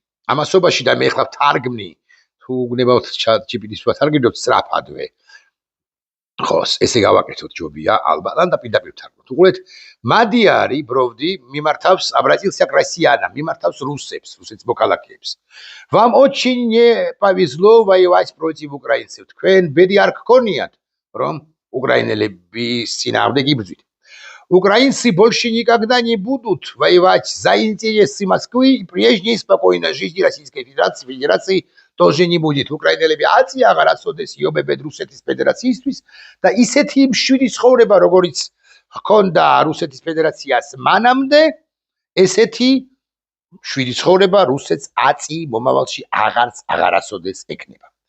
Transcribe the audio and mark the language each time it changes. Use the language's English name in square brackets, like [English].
[Georgian] ამასობაში და მე ახლა ვთარგმნი თუ გნებავთ ChatGPT-ს ვთარგმნოთ სწრაფადვე. ხო, ესე გავაკეთოთ ჯობია ალბათ და პირდაპირ ვთარგმნოთ. უყურეთ, მადიარი ბროვდი მიმართავს [Russian] обратился к россиянам, [Georgian] მიმართავს რუსეთს მოქალაქეებს. [Russian] Вам очень не повезло воевать против украинцев. [Georgian] თქვენ ბედი არ გქონიათ, რომ უკრაინელების წინააღმდეგ იბრძვით. [Russian] Украинцы больше никогда не будут воевать за интересы Москвы, и прежней спокойной жизни Российской Федерации тоже не будет. [Georgian] უკრაინელები აწი აღარ აწოდეს იობებენ რუსეთის ფედერაციისთვის და ისეთი მშვიდი ცხოვრება, როგორიც ჰქონდა რუსეთის ფედერაციას მანამდე, ესეთი მშვიდი ცხოვრება რუსეთს აწი მომავალში აღარ აწოდეს ეკნება.